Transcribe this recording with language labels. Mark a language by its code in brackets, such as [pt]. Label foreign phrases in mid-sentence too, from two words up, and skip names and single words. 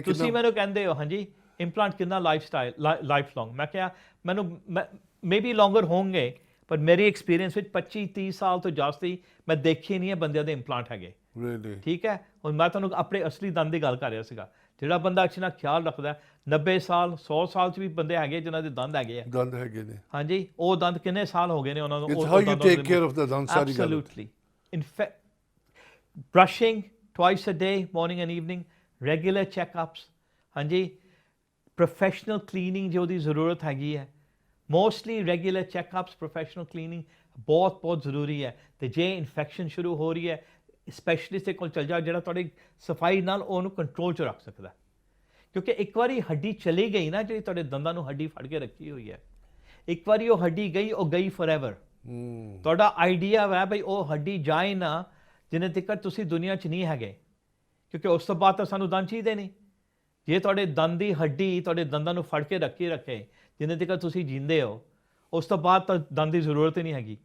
[pa] ਤੁਸੀਂ ਮੈਨੂੰ ਕਹਿੰਦੇ ਹੋ ਹਾਂਜੀ ਇੰਪਲਾਂਟ ਕਿੰਨਾ [en] life long [pa] ਮੈਂ ਕਿਹਾ ਮੈਨੂੰ [en] maybe longer [pa] ਹੋਣਗੇ ਪਰ ਮੇਰੀ ਐਕਸਪੀਰੀਅੰਸ ਵਿੱਚ 25-30 ਸਾਲ ਤੋਂ ਜਾਸਤੀ ਮੈਂ ਦੇਖੇ ਨਹੀਂ ਹੈ ਬੰਦਿਆਂ ਦੇ ਇੰਪਲਾਂਟ ਹੈਗੇ ਠੀਕ ਹੈ ਹੁਣ ਮੈਂ ਤੁਹਾਨੂੰ ਆਪਣੇ ਅਸਲੀ ਦੰਦ ਦੀ ਗੱਲ ਕਰ ਰਿਹਾ ਸੀਗਾ ਜਿਹੜਾ ਬੰਦਾ ਅੱਛੇ ਨਾਲ ਖਿਆਲ ਰੱਖਦਾ 90 ਸਾਲ 100 ਸਾਲ 'ਚ ਵੀ ਬੰਦੇ ਹੈਗੇ ਜਿਨ੍ਹਾਂ ਦੇ ਦੰਦ ਹੈਗੇ ਨੇ ਹਾਂਜੀ ਉਹ ਦੰਦ ਕਿੰਨੇ ਸਾਲ ਹੋ ਗਏ ਨੇ ਉਹਨਾਂ ਨੂੰ [en] It's how you take care of the dand [pa] ਸਾਰੀ ਗੱਲ [en] absolutely in fact brushing twice a day morning and evening regular checkups ਹਾਂਜੀ professional cleaning [pa] ਜੋ ਦੀ ਜ਼ਰੂਰਤ ਹੈਗੀ ਹੈ [en] mostly regular checkups professional cleaning [pa] ਬਹੁਤ ਜ਼ਰੂਰੀ ਹੈ ਤੇ ਜੇ ਇਨਫੈਕਸ਼ਨ ਸ਼ੁਰੂ ਹੋ ਰਹੀ ਹੈ ਸਪੈਸ਼ਲਿਸਟ ਦੇ ਕੋਲ ਚਲ ਜਾ ਜਿਹੜਾ ਤੁਹਾਡੀ ਸਫਾਈ ਨਾਲ ਉਹਨੂੰ ਕੰਟਰੋਲ 'ਚ ਰੱਖ ਸਕਦਾ ਕਿਉਂਕਿ ਇੱਕ ਵਾਰੀ ਹੱਡੀ ਚਲੀ ਗਈ ਨਾ ਜਿਹੜੀ ਤੁਹਾਡੇ ਦੰਦਾਂ ਨੂੰ ਹੱਡੀ ਫੜ ਕੇ ਰੱਖੀ ਹੋਈ ਹੈ ਇੱਕ ਵਾਰੀ ਉਹ ਹੱਡੀ ਗਈ ਉਹ ਗਈ ਫੋਰਐਵਰ ਤੁਹਾਡਾ ਆਈਡੀਆ ਹੈ ਬਈ ਉਹ ਹੱਡੀ ਜਾਏ ਨਾ ਜਿੰਨੇ ਤੱਕ ਤੁਸੀਂ ਦੁਨੀਆ 'ਚ ਨਹੀਂ ਹੈਗੇ ਕਿਉਂਕਿ ਉਸ ਤੋਂ ਬਾਅਦ ਤਾਂ ਸਾਨੂੰ ਦੰਦ ਚਾਹੀਦੇ ਨਹੀਂ ਜੇ ਤੁਹਾਡੇ ਦੰਦ ਦੀ ਹੱਡੀ ਤੁਹਾਡੇ ਦੰਦਾਂ ਨੂੰ ਫੜ ਕੇ ਰੱਖੇ ਜਿੰਨੇ ਤੱਕ ਤੁਸੀਂ ਜੀਂਦੇ ਹੋ ਉਸ ਤੋਂ ਬਾਅਦ ਤਾਂ ਦੰਦ ਦੀ ਜ਼ਰੂਰਤ ਹੀ ਨਹੀਂ ਹੈਗੀ